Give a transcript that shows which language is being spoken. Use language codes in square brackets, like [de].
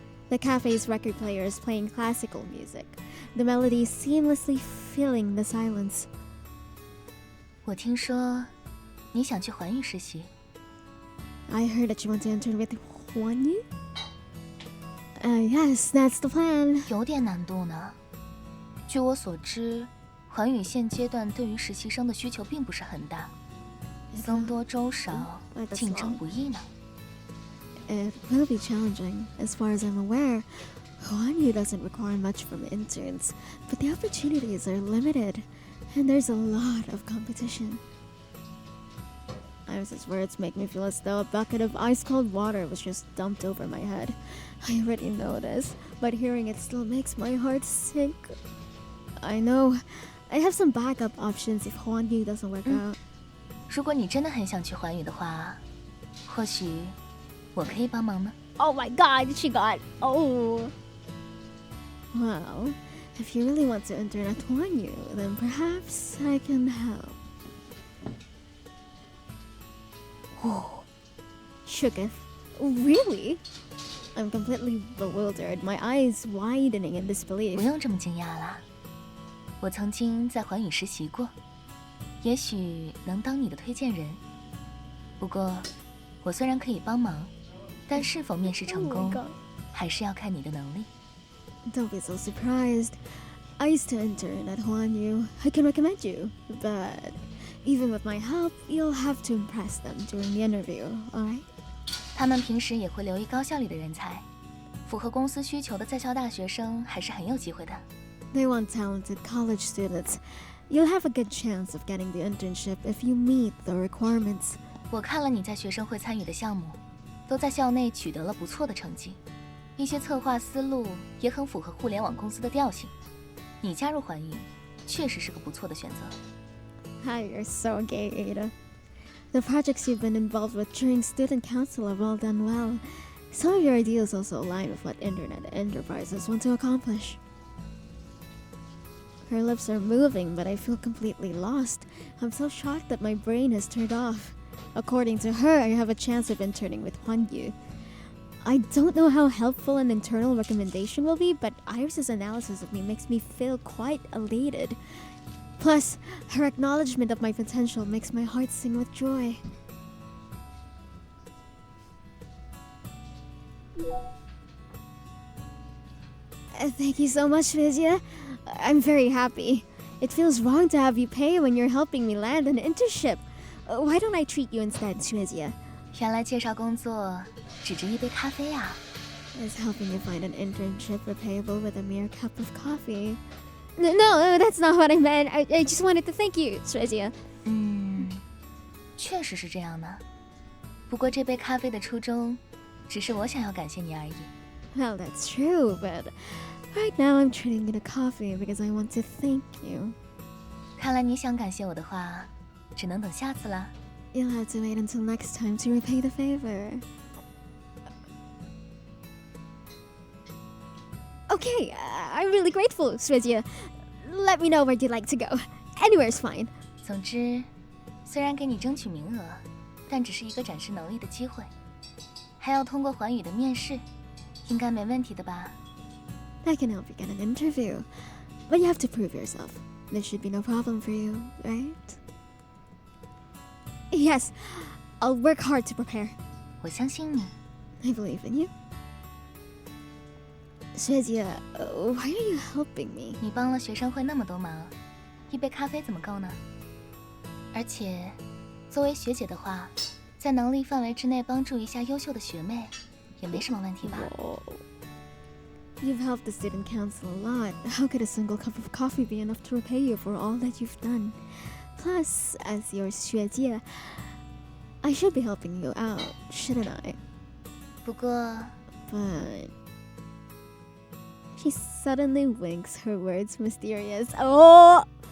[en] The cafe's record player is playing classical music, the melody seamlessly filling the silence. [zh] 我听说你想去环宇实习。 [en] I heard that you want to intern with Huanyu? Yes, that's the plan. [zh] 有点难度呢。据我所知，环宇现阶段对于实习生的需求并不是很大，僧多粥少，竞争不易呢。 [en] It will be challenging. As far as I'm aware, Huanyu doesn't require much from interns, but the opportunities are limited, and there's a lot of competition. Iris' words make me feel as though a bucket of ice-cold water was just dumped over my head. I already know this, but hearing it still makes my heart sink. I know. I have some backup options if Huanyu doesn't work out. [zh] 如果你真的很想去环宇的话，或许我可以帮忙呢。 [en] Oh my god, she got... Oh. Well, if you really want to intern at Huanyu, then perhaps I can help. Oh. Shooketh. Really? I'm completely bewildered, my eyes widening in disbelief. [zh] 不用这么惊讶啦，我曾经在环宇实习过，也许能当你的推荐人。不过，我虽然可以帮忙，但是否面试成功， [en] Oh my god. [zh] 还是要看你的能力。 [en] Don't be so surprised. I used to intern at Huanyu. I can recommend you, but even with my help, you'll have to impress them during the interview, alright? [zh] 他们平时也会留意高校里的人才，符合公司需求的在校大学生还是很有机会的。 [en] They want talented college students. You'll have a good chance of getting the internship if you meet the requirements. [zh] 我看了你在学生会参与的项目，都在校内取得了不错的成绩，一些策划思路也很符合互联网公司的调性。你加入环宇，确实是个不错的选择。 [en] Hi, you're so gay, Ada. The projects you've been involved with during student council have all done well. Some of your ideas also align with what internet enterprises want to accomplish. Her lips are moving, but I feel completely lost. I'm so shocked that my brain has turned off. According to her, I have a chance of interning with Huanyu. I don't know how helpful an internal recommendation will be, but Iris's analysis of me makes me feel quite elated. Plus, her acknowledgement of my potential makes my heart sing with joy. Thank you so much, Vizia. I'm very happy. It feels wrong to have you pay when you're helping me land an internship. Why don't I treat you instead, Shwezia? [zh] 原来介绍工作只值一杯咖啡啊！ [en] Is helping you find an internship repayable with a mere cup of coffee? No, that's not what I meant. I just wanted to thank you, Shwezia. [zh] 确实是这样的。不过这杯咖啡的初衷，只是我想要感谢你而已。 [en] Well, that's true, but right now I'm treating you to coffee because I want to thank you. [zh] 看来你想感谢我的话，只能等下次啦。 [en] You'll have to wait until next time to repay the favor. Okay, I'm really grateful, Shwezia. Let me know where you'd like to go. Anywhere's fine. [zh] 总之，虽然给你争取名额，但只是一个展示能力的机会，还要通过环宇的面试，应该没问题的吧？ [en] I can help you get an interview, but you have to prove yourself. There should be no problem for you, right? Yes, I'll work hard to prepare. [zh] 我相信你。 [en] I believe in you. Shwezia, why are you helping me? [zh] 你帮了学生会那么多忙，一杯咖啡怎么够呢？而且，作为学姐的话，在能力范围之内帮助一下优秀的学妹，也没什么问题吧？ [en] Whoa. You've helped the student council a lot. How could a single cup of coffee be enough to repay you for all that you've done? Plus, as your Shwezia, I should be helping you out, shouldn't I? [zh] 不过， [en] But she suddenly winks, her words mysterious. Oh!